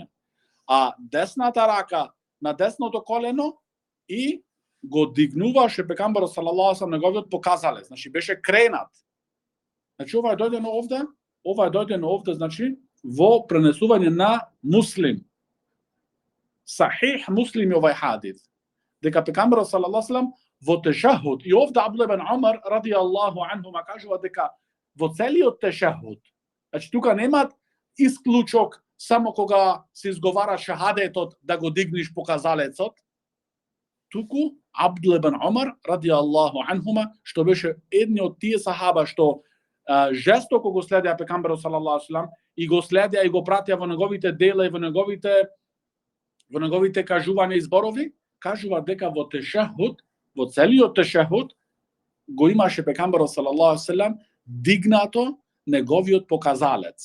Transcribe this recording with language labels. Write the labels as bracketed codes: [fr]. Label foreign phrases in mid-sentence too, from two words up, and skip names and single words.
[mk] А десната рака на десното колено и го дигнуваше пегамберот [ar] صلى الله عليه وسلم [mk] неговиот показалец, значи беше кренат. Значи ова е дојдено овде, значи во пренесување на Муслим. Сахих Муслим овај хадис. Дека пегамберот [ar] صلى الله عليه وسلم [mk] во тешахуд, и овде Абдулла ибн Умар [ar] رضي الله عنهما [mk] кажува дека во целиот тешахуд, значи тука нема исклучок само кога се изговара шахадетот да го дигниш показалецот, туку Абдулла ибн Умар [ar] رضي الله عنهما, [mk] што беше едни од тие сахаба што жестоко го следеа пегамберот [ar] صلى الله عليه وسلم [mk] и го следеа и го пратеа во неговите дела и во неговите кажувања и зборови, кажува дека во тешахуд, во целиот тешахуд го имаше пегамберот [ar] صلى الله عليه وسلم [mk] дигнато неговиот показалец.